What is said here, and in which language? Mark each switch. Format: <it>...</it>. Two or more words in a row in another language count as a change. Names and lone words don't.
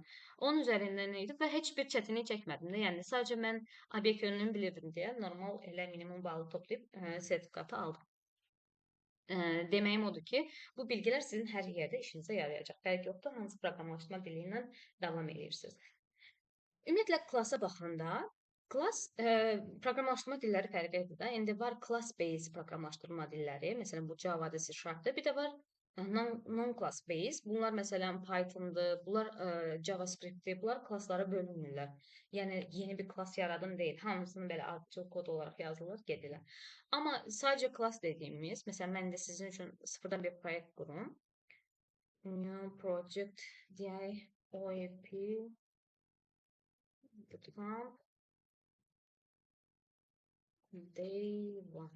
<az>Onun üzərindən idi və heç bir çətinlik çəkmədim də. Yəni sadəcə mən obyekt yönlünü bilirdim deyə normal elə minimum balı toplayıb sertifikatı aldım. Deməyim odur ki, bu bilgilər sizin hər yerdə işinizə yarayacaq. Fərq yoxdur, hansı proqramlaşdırma dili ilə davam edirsiniz. Ümumiyyətlə klassa baxanda klass proqramlaşdırma dilləri fərqlidir də. İndi var</az> <en>class based</en> <az>proqramlaşdırma dilləri. Məsələn, bu Java-da, C#da. Bir də var</az> <en>non-class based.</en> <az>Bunlar məsələn Python-dır, bunlar JavaScript-dir. Bunlar klasslara bölünmürlər. Yəni yeni bir klass yaradım deyil. Hamısını belə ardıcıl kod olaraq yazılır, gedirlər. Amma sadəcə klass dediyimiz, məsələn, mən də sizin üçün sıfırdan bir proyekt qurum.</az> <en>New project</en> <az>deyək, OEP bootcamp Day 1.</az>